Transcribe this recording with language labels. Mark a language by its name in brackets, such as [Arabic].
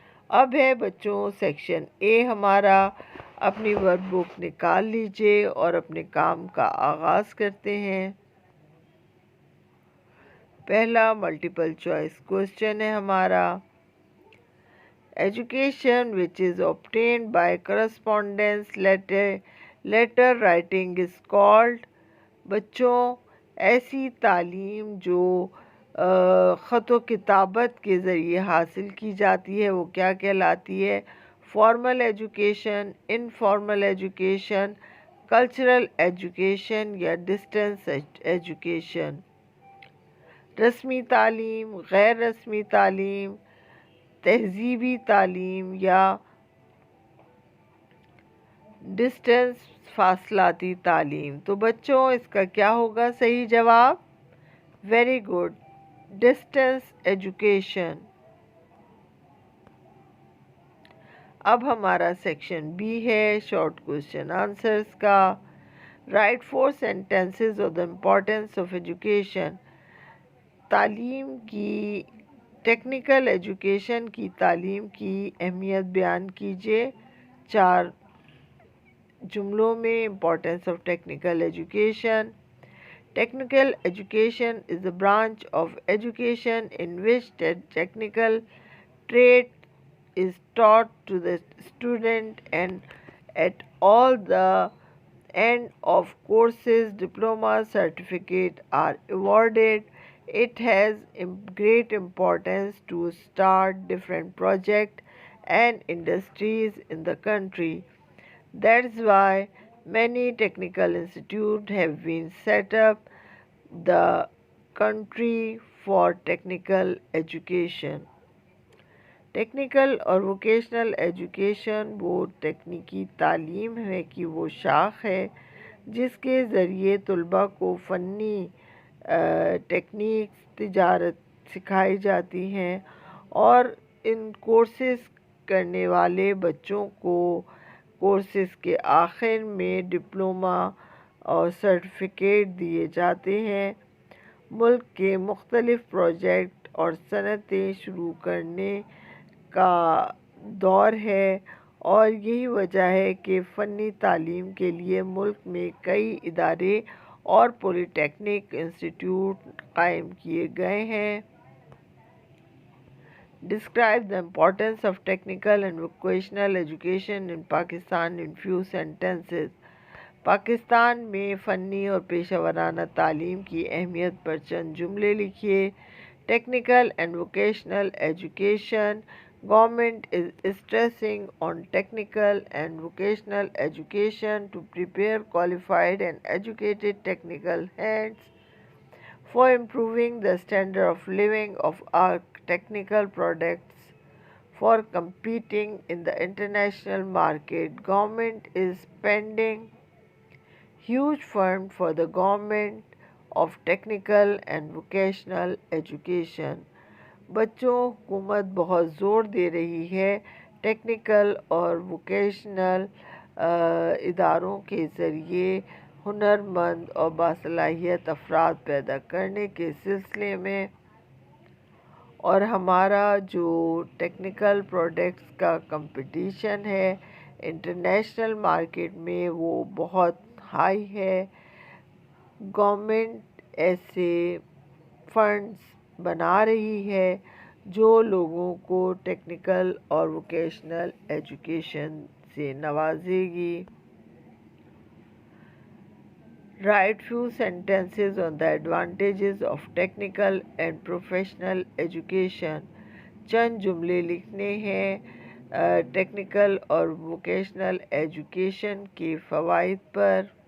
[Urdu] اب ہے بچوں سیکشن A ہمارا. اپنی ورک بک نکال لیجئے اور اپنے کام کا آغاز کرتے ہیں. پہلا ملٹیپل چوائس کوسچن ہے ہمارا. [English] Education which is obtained by correspondence letter writing is called. [Urdu] بچوں ایسی تعلیم جو خط و کتابت کے ذریعے حاصل کی جاتی ہے وہ کیا کہلاتی ہے؟ Formal education, informal education, cultural education یا ڈسٹینس ایجوکیشن. رسمی تعلیم، غیر رسمی تعلیم، تہذیبی تعلیم یا ڈسٹینس فاصلاتی تعلیم. تو بچوں اس کا کیا ہوگا صحیح جواب؟ [English] very good, [Urdu] distance education. اب ہمارا سیکشن B ہے شارٹ کوسچن آنسرز کا. [English] Write 4 sentences of the importance of education. [Urdu] تعلیم کی ٹیکنیکل ایجوکیشن کی تعلیم کی اہمیت بیان کیجیے 4 جملوں میں. [English] Importance of technical education. Technical education is a branch of education in which the technical trade is taught to the student, and at all the end of courses, diploma certificate are awarded. It has great importance to start different projects and industries in the country. That's why many technical institutes have been set up the country for technical education. [Urdu] Technical اور vocational education وہ تکنیکی تعلیم ہے کہ وہ شاخ ہے جس کے ذریعے طلباء کو فنی ٹیکنیکس تجارت سکھائی جاتی ہیں اور ان کورسز کرنے والے بچوں کو کورسز کے آخر میں ڈپلومہ اور سرٹیفکیٹ دیے جاتے ہیں. ملک کے مختلف پروجیکٹ اور صنعتیں شروع کرنے کا دور ہے اور یہی وجہ ہے کہ فنی تعلیم کے لیے ملک میں کئی ادارے اور پولی ٹیکنک انسٹیٹیوٹ قائم کیے گئے ہیں. [English] Describe the importance of technical and vocational education in Pakistan in few sentences. [Urdu] Pakistan میں فنی اور پیشہ ورانہ تعلیم کی اہمیت پر چند جملے لکھیے. [English] Technical and vocational education. Government is stressing on technical and vocational education to prepare qualified and educated technical hands for improving the standard of living of our technical products. For competing in the international market, government is spending huge fund for the government of technical and vocational education. [Urdu] بچوں حکومت بہت زور دے رہی ہے technical اور vocational اداروں کے ذریعے ہنرمند اور باصلاحیت افراد پیدا کرنے کے سلسلے میں، اور ہمارا جو ٹیکنیکل پروڈکٹس کا کمپٹیشن ہے انٹرنیشنل مارکیٹ میں وہ بہت ہائی ہے. گورنمنٹ ایسے فنڈز بنا رہی ہے جو لوگوں کو ٹیکنیکل اور ووکیشنل ایجوکیشن سے نوازے گی. [English] Write few sentences on the advantages of technical and professional education. [Urdu] چند جملے لکھنے ہیں ٹیکنیکل اور ووکیشنل ایجوکیشن کے فوائد پر.